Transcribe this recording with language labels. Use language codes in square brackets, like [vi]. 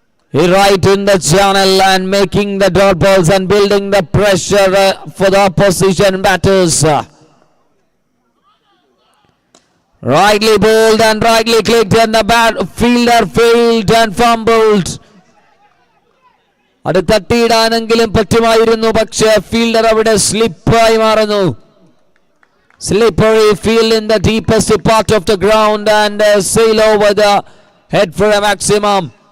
[en] He right in the channel and making the dot balls and building the pressure for the opposition batters. Rightly bowled and rightly clicked and the fielder failed and fumbled. [ml] അത് തട്ടിയിടാനെങ്കിലും പറ്റുമായിരുന്നു, പക്ഷേ fielder അവിടെ സ്ലിപ്പായി മാറുന്നു. [en] Slippery field in the deepest part of the ground and sail over the head for a maximum.